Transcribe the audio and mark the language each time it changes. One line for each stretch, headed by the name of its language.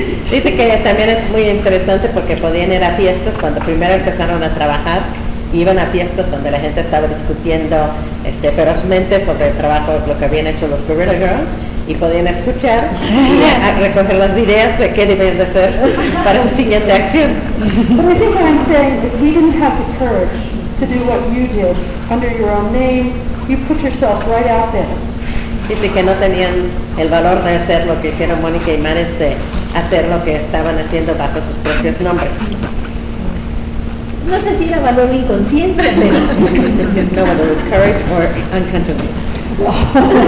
Spanish: Dice que también es muy interesante porque podían ir a fiestas cuando primero empezaron a trabajar. Iban a fiestas donde la gente estaba discutiendo ferozmente sobre el trabajo, lo que habían hecho los Gorilla Girls, y podían escuchar y a recoger las ideas de qué deben de hacer para la siguiente acción.
English: But I think what I'm saying is we didn't have the courage to do what you did under your own names. You put yourself right out there.
Spanish: Dice que no tenían el valor de hacer lo que hicieron Mónica y Manes, de hacer lo que estaban haciendo bajo sus propios nombres. No sé si era valor o inconsciencia, pero...
English: No, whether it was courage or unconsciousness.